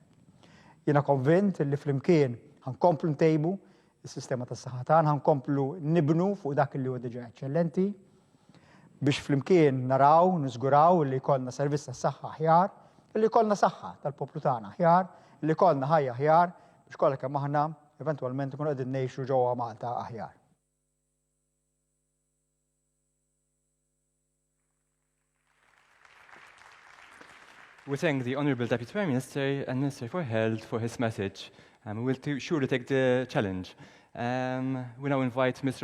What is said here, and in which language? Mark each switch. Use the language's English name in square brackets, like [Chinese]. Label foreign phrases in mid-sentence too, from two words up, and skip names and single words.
[Maltese] Jiena konvint li flimkien ħankomplu ntejbu is-sistema tas-saħħa tagħna, ħankomplu nibnu fuq dak li huwa diġà eċċellenti biex flimkien naraw, niżguraw li jkollna servizz tas-saħħa aħjar, li jkollna saħħa tal-poplu tagħna aħjar, li jkollna ħajja aħjar biex kollha kemm aħna eventwalment ikunu qegħdin ngħixu ġewwa Malta aħjar. [English] We thank the Honourable Deputy Prime Minister and Minister for Health for his message. We will surely take the challenge. We now invite Ms.